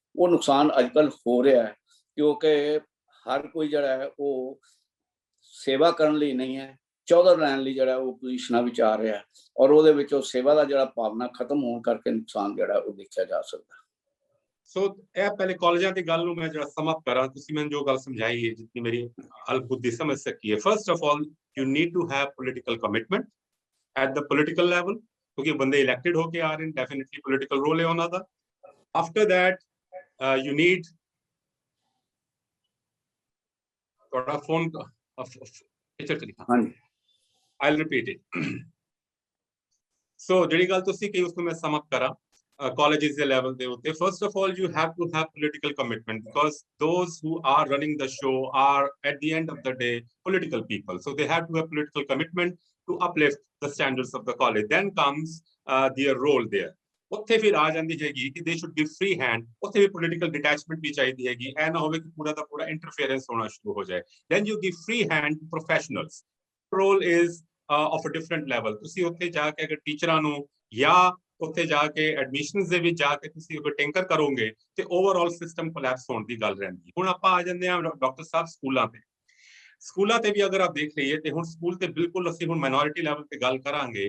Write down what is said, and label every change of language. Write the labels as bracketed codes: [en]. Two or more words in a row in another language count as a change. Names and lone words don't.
[pa] ਉਹ ਨੁਕਸਾਨ ਅੱਜ ਕੱਲ੍ਹ ਹੋ ਰਿਹਾ ਹੈ ਕਿਉਂਕਿ ਹਰ ਕੋਈ ਜਿਹੜਾ ਹੈ ਉਹ ਸੇਵਾ ਕਰਨ ਲਈ ਨਹੀਂ ਹੈ, ਚੌਧਰ ਲੈਣ ਲਈ ਜਿਹੜਾ ਉਹ ਪੋਜੀਸ਼ਨਾਂ ਵਿੱਚ ਆ ਰਿਹਾ ਔਰ ਉਹਦੇ ਵਿੱਚ ਉਹ ਸੇਵਾ ਦਾ ਜਿਹੜਾ ਭਾਵਨਾ ਖਤਮ ਹੋਣ ਕਰਕੇ ਨੁਕਸਾਨ ਜਿਹੜਾ ਉਹ ਦੇਖਿਆ ਜਾ ਸਕਦਾ। ਸੋ ਇਹ ਪਹਿਲੇ ਕਾਲਜਾਂ ਦੀ ਗੱਲ ਨੂੰ ਮੈਂ ਜਿਹੜਾ [en] sum up [pa] ਕਰਾਂ, ਤੁਸੀਂ ਮੈਨੂੰ ਜੋ ਗੱਲ ਸਮਝਾਈ ਹੈ ਜਿਤਨੀ ਮੇਰੀ ਹਲਬੁੱਧੀ ਸਮਝ ਸਕੀ ਹੈ। [en] first of all you need to have political commitment at the political level [pa] ਕਿਉਂਕਿ ਬੰਦੇ ਇਲੈਕਟਡ ਹੋ ਕੇ ਆ ਰਹੇ ਨੇ, [en] definitely political role [pa] ਹੈ ਉਹਨਾਂ ਦਾ। [en] After that you need [pa] ਤੁਹਾਡਾ ਫੋਨ [en] I'll repeat it so [pa] ਜਿਹੜੀ ਗੱਲ ਤੁਸੀਂ ਕਹੀ ਉਸ ਨੂੰ ਮੈਂ [en] sum up [pa] ਕਰਾਂ colleges ਦੇ level ਦੇ ਉੱਤੇ, [en] first of all you have to have political commitment because those who are running the show are at the end of the day political people, so they have to have political commitment to uplift the standards of the college. Then comes their role there. [pa] ਉੱਥੇ ਫਿਰ ਆ ਜਾਂਦੀ ਹੈਗੀ ਕਿ [en] they should give free hand, [pa] ਉੱਥੇ ਵੀ [en] political detachment [pa] ਵੀ ਚਾਹੀਦੀ ਹੈਗੀ, ਇਹ ਨਾ ਹੋਵੇ ਕਿ ਪੂਰਾ ਦਾ ਪੂਰਾ interference ਹੋਣਾ ਸ਼ੁਰੂ ਹੋ ਜਾਏ। [en] Then you give free hand to professionals. Role is of a different level. [pa] ਤੁਸੀਂ ਉੱਥੇ ਜਾ ਕੇ ਅਗਰ ਟੀਚਰਾਂ ਨੂੰ ਜਾਂ ਉੱਥੇ ਜਾ ਕੇ ਐਡਮਿਸ਼ਨਸ ਦੇ ਵਿੱਚ ਜਾ ਕੇ ਤੁਸੀਂ ਅਗਰ ਟੈਂਕਰ ਕਰੋਗੇ ਤੇ [en] overall system collapse [pa] ਹੋਣ ਦੀ ਗੱਲ ਰਹਿੰਦੀ। ਹੁਣ ਆਪਾਂ ਆ ਜਾਂਦੇ ਹਾਂ ਡਾਕਟਰ ਸਾਹਿਬ ਸਕੂਲਾਂ ਤੇ ਵੀ ਅਗਰ ਆਪ ਦੇਖ ਲਈਏ ਤੇ ਹੁਣ ਸਕੂਲ ਤੇ ਬਿਲਕੁਲ ਅਸੀਂ ਹੁਣ [en] minority level [pa] ਤੇ ਗੱਲ ਕਰਾਂਗੇ।